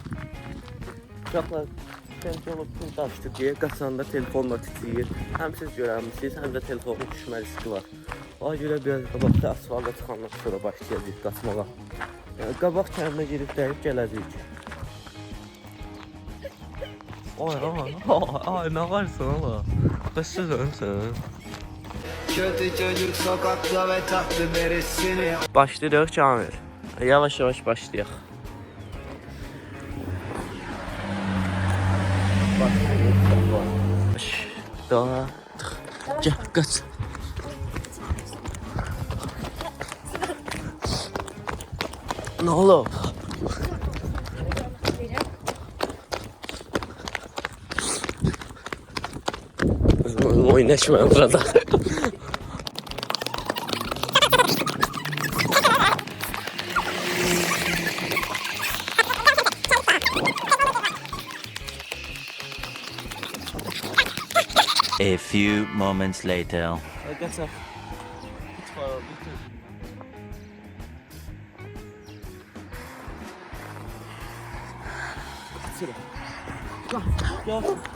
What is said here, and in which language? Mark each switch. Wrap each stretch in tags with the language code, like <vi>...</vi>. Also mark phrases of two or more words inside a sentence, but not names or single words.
<az>Uşaqlar kənd yolu bütün daşdı deyə qaçanda telefonla titrəyir. Həm siz görərsiniz, həm də telefonun düşmə riski var. Ona görə biraz qabaqda asfalta çıxandan sonra başlayacağıq qaçmağa. Yəni qabaq kəndə girib dəyib gələcəyik.</az> <tr>Ay ne varsa ama. Kaçırdın sen. Kötü çocuk sokakta ve tatlı beresini. Başlayalım Kamil. Yavaş yavaş başlayalım. Daha. Gel kaç. Ne oldu? Oynaşmayın burada.</tr> <en>A few moments later.</en> <tr>Arkadaşlar. Gel.</tr>